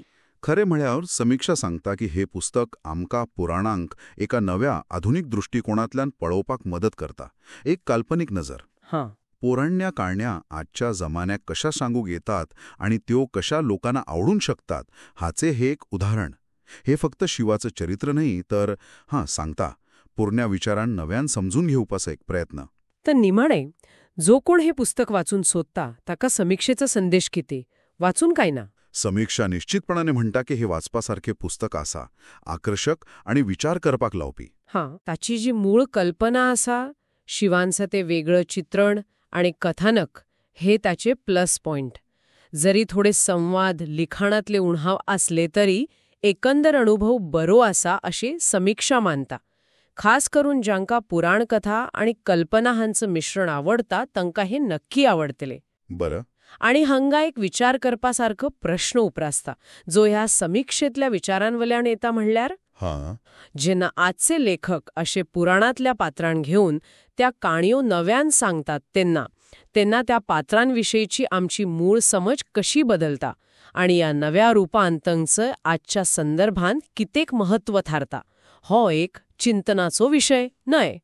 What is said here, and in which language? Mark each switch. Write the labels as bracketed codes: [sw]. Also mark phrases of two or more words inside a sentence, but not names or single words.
[kok] खरे म्हळ्यावर समीक्षा सांगता की हे पुस्तक आमका पुराणांक एका नव्या आधुनिक दृष्टिकोनातल्यान पळोवपाक मदत करता. एक काल्पनिक नजर. पोराण्या काळण्या आजच्या जमान्याक कशा सांगूक येतात आणि त्यो कशा लोकांना आवडून शकतात हाचे हे एक उदाहरण. हे फक्त शिवाचं चरित्र नाही तर सांगता पुरण्या विचारांना नव्यान समजून घेवपाचा एक प्रयत्न. तर निमाणे जो कोण हे पुस्तक वाचून सोदता ताका समीक्षेचा संदेश किती, वाचून काय ना? समीक्षा निश्चितपणाने म्हणता की हे वाचपासारखे पुस्तक असा, आकर्षक आणि विचार करपाक लावपी. ताची जी मूळ कल्पना असा, शिवांचं ते वेगळं चित्रण आणि कथानक हे त्याचे [en] plus point. [kok] जरी थोडे संवाद, लिखाणातले उणहाव असले तरी एकंदर अनुभव बरो असा अशी समीक्षा मानता. खास करून ज्यांका पुराण कथा आणि कल्पना हांचं मिश्रण आवडता तांका हे नक्की आवडतले. बरं. आणि हांगा एक विचार करपासारखं प्रश्न उप्रासता जो ह्या समीक्षेतल्या विचारांवल्यान येता म्हणल्यार हां जेन्ना आजचे लेखक असे पुराणातल्या पात्रांक घेऊन त्या काणयो नव्यान सांगतात तेन्ना त्या पात्रांविषयीची आमची मूळ समज कशी बदलता आणि या नव्या रुपांतंचं आजच्या संदर्भांत कितेक महत्व थारता हो एक चिंतनाचो विषय न्हय.